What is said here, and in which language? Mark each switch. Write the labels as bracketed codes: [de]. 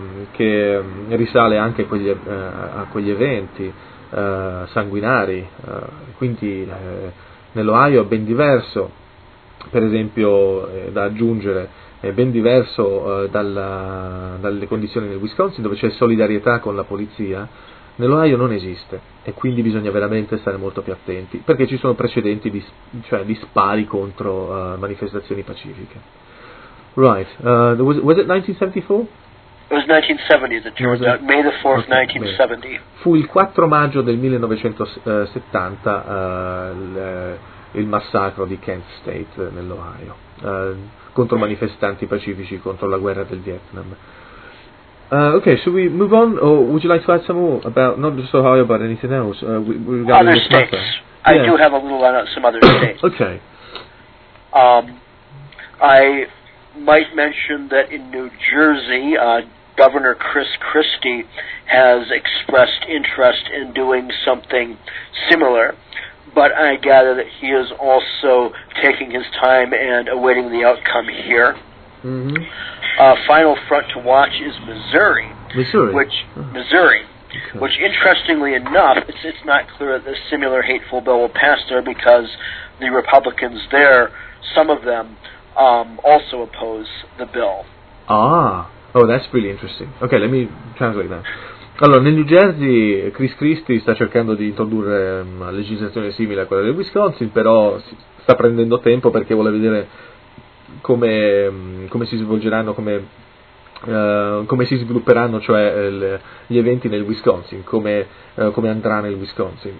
[it] che risale anche a quegli eventi sanguinari, quindi nell'Ohio è ben diverso, per esempio, da aggiungere, è ben diverso dalle condizioni nel Wisconsin, dove c'è solidarietà con la polizia. Nell'Ohio non esiste, e quindi bisogna veramente stare molto più attenti, perché ci sono precedenti di spari contro manifestazioni pacifiche. [en] Right, was it 1974? It was 1970, as it turns out, May the 4th, 1970. [it] Fu il 4 maggio del 1970 il massacro di Kent State nell'Ohio, contro manifestanti pacifici contro la guerra del Vietnam. [en] Okay, should we move on, or would you like to add some more about, not just Ohio, but anything else? Regarding other states. Matter? I do have a little on some other states. Okay. I might mention that in New Jersey, Governor Chris Christie has expressed interest in doing something similar, but I gather that he is also taking his time and awaiting the outcome here. Mm-hmm. Final front to watch is Missouri. Missouri. Okay. Which, interestingly enough, it's not clear that this similar hateful bill will pass there, because the Republicans there, some of them, also oppose the bill. Ah, oh, that's really interesting. Okay, let me translate that. [it] Allora, nel New Jersey Chris Christie sta cercando di introdurre una legislazione simile a quella del Wisconsin, però sta prendendo tempo perché vuole vedere come si svolgeranno, come si svilupperanno, cioè gli eventi nel Wisconsin, come andrà nel Wisconsin.